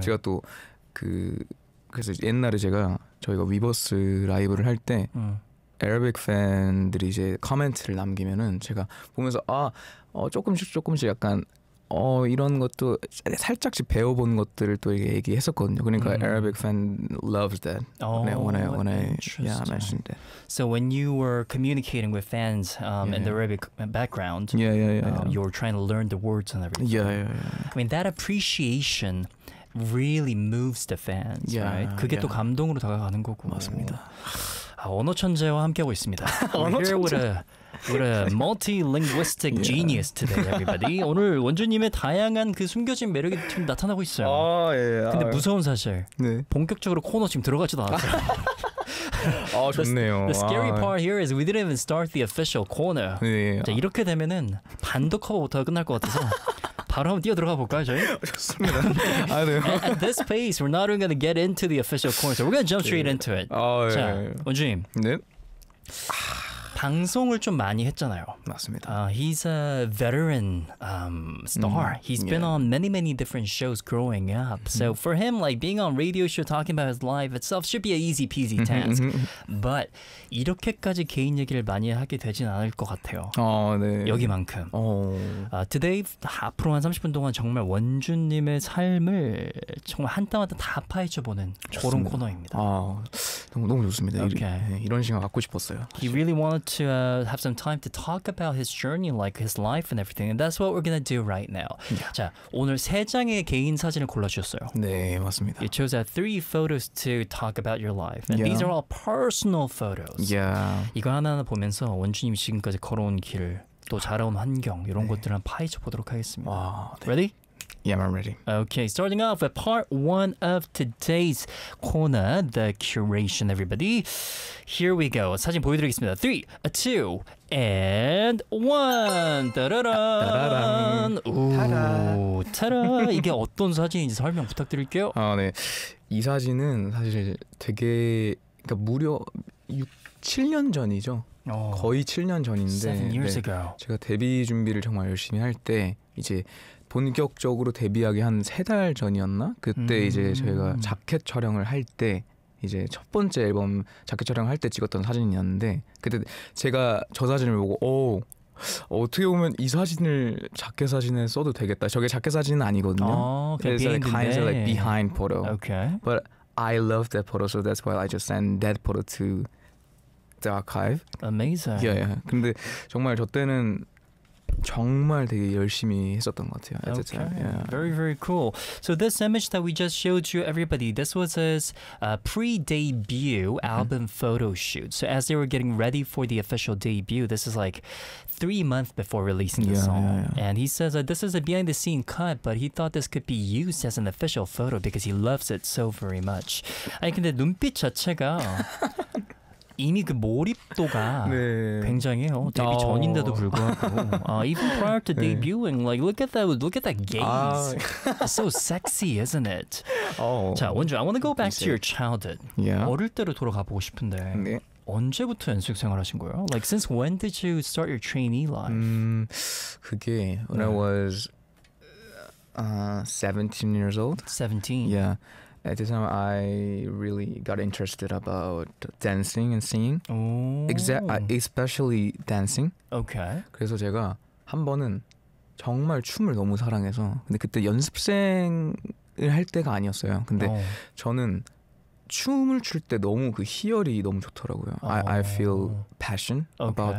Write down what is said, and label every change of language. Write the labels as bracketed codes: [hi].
[ko] 제가 또 그... 그래서 옛날에 제가 저희가 위버스 라이브를 할 때 아랍 팬들이 이제 코멘트를 남기면은 제가 보면서 아 조금씩 약간 이런 것도 살짝씩 배워본 것들을 또 얘기했었거든요. 그러니까 아랍 팬 [en] loves that. Oh, 네, when I yeah, mentioned that. So when you were communicating with fans yeah. in the Arabic background, yeah. you were trying to learn the words and everything. Yeah. I mean that appreciation. Really moves the fans, yeah, right? [ko] 그게 yeah. 또 감동으로 다가가는 거고. 맞습니다. 아, 언어 천재와 함께하고 있습니다. 언어 천재. [en] We're a multilingualistic yeah. genius today, everybody. [ko] 오늘 원주님의 다양한 그 숨겨진 매력이 지금 나타나고 있어요. 아, 예. 근데 무서운 사실. 네. 본격적으로 코너 지금 들어가지도 않았어요. 아, 좋네요. [en] The scary part here is we didn't even start the official corner. [ko] 네. 자, 이렇게 되면은 반도 커버부터 끝날 것 같아서. 바로 한번 뛰어들어가 볼까요, 저희? 좋습니다. 아, 네. [en] At this pace, we're not even going to get into the official corner. So we're going to jump straight [ko] 네. [en] into it. [ko] 아, 자, 네. 원주님. 네? 방송을 좀 많이 했잖아요. 맞습니다. [en] He's a veteran star. He's yeah. been on many, many different shows growing up. So for him, like being on radio show, talking about his life itself should be an easy peasy task. [ko] But 이렇게까지 개인 얘기를 많이 하게 되진 않을 것 같아요. 아, 네. 여기만큼. 어. Today, 앞으로 한 30분 동안 정말 원준님의 삶을 정말 한땀한땀 다 파헤쳐보는 그런 코너입니다. 아, 너무 좋습니다. [en] Okay. [ko] 이런 시간 갖고 싶었어요. [en] He really to have some time to talk about his journey, like his life and everything, and that's what we're gonna do right now. Yeah. [ko] 자, 오늘 세 장의 개인 사진을 골라주셨어요. 네, 맞습니다. [en] You chose three photos to talk about your life, and yeah. these are all personal photos. Yeah. [ko] 이거 하나하나 보면서 원주님 지금까지 걸어온 길, 또 자라온 환경 이런 네. 것들을 한번 파헤쳐 보도록 하겠습니다. 와, [en] 네. Ready? Yeah, I'm ready. Okay, starting off with part one of today's corner, the curation, everybody. Here we go. [ko] 사진 보여드리겠습니다. [en] Three, a two, and one. [ko] 따라란. 따라. 이게 어떤 사진인지 설명 부탁드릴게요. 아, 네. 이 사진은 사실 되게 그러니까 무려 7년 전이죠. 거의 7년 전인데. [en] Seven years ago. [ko] 제가 데뷔 준비를 정말 열심히 할 때 이제 본격적으로 데뷔하기 한 세 달 전이었나? 그때 이제 저희가 자켓 촬영을 할 때 이제 첫 번째 앨범 자켓 촬영할 때 찍었던 사진이었는데 그때 제가 저 사진을 보고 오 어떻게 보면 이 사진을 자켓 사진에 써도 되겠다. 저게 자켓 사진은 아니거든요. 그래서 [en] kind of like behind photo. Okay. But I love that photo, so that's why I just sent that photo to the archive. Amazing. Yeah, yeah. [ko] 근데 정말 저 때는 정말 되게 열심히 했었던 것 같아요. [en] Okay. Yeah. Very, very cool. So this image that we just showed you, everybody, this was his pre-debut album photo shoot. So as they were getting ready for the official debut, this is like 3 months before releasing the song. And he says that this is a behind-the-scenes cut, but he thought this could be used as an official photo because he loves it so very much. [ko] 아니, 근데 눈빛 자체가... 이미 그 몰입도가 네. 굉장해요. 데뷔 전인데도 불구하고. [en] even prior to 네. debuting, like look at that gaze. so sexy, isn't it? Oh. 자, 원주, I want to go back to your childhood. Yeah. [ko] 어릴 때로 돌아가보고 싶은데 네. 언제부터 연습 생활하신 거예요? [en] Like since when did you start your trainee life? 그게 when 네. I was 17 years old. 17. Yeah. At this time, I really got interested about dancing and singing. Especially dancing. Okay. [ko] 그래서 제가 한 번은 정말 춤을 너무 사랑해서 근데 그때 연습생을 할 때가 아니었어요. 근데 저는 춤을 출 때 너무 그 희열이 너무 좋더라고요. [en] I feel passion about